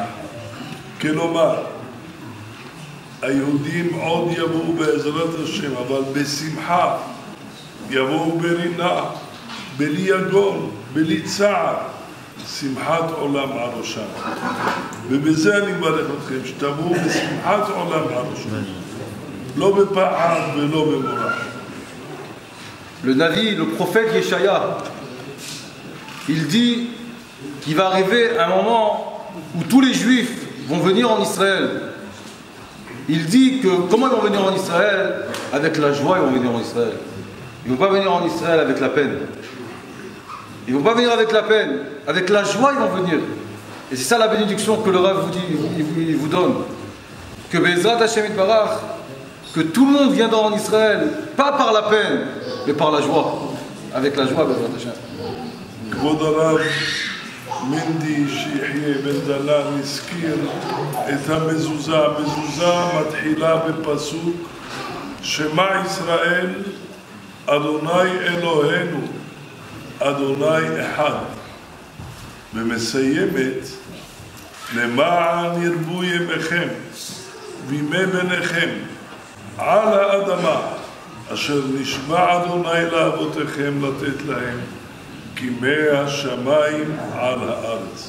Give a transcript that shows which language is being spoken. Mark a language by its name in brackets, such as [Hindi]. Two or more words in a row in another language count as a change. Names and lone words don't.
[Hebrew] כלומר, היהודים עוד יבואו בעזרת השם, אבל בשמחה יבואו ברינה, בלי יגון, בלי צער, שמחת עולם על ראשם. ובזה אני מברך אתכם, שתבואו בשמחת עולם על ראשם. לא בפחד ולא במורא. [French] Le Navi, le prophète Yeshaya, il dit qu'il va arriver un moment où tous les Juifs vont venir en Israël. Il dit que comment ils vont venir en Israël? Avec la joie, ils vont venir en Israël. Ils ne vont pas venir en Israël avec la peine. Ils ne vont pas venir avec la peine. Avec la joie, ils vont venir. Et c'est ça la bénédiction que le Rav vous dit, il vous donne. [Hebrew] Que בעזרת השם יתברך, [French] que tout le monde viendra en Israël, pas par la peine, mais par la joie. Avec la joie, [Hebrew] בעזרת השם. כבוד הרב מנדי שיחיה בן דלן הזכיר את המזוזה. המזוזה מתחילה בפסוק שמע ישראל אדוני אלוהינו אדוני אחד, ומסיימת למען ירבו ימיכם וימי בניכם על האדמה אשר נשבע אדוני לאבותיכם לתת להם כימי השמיים על הארץ.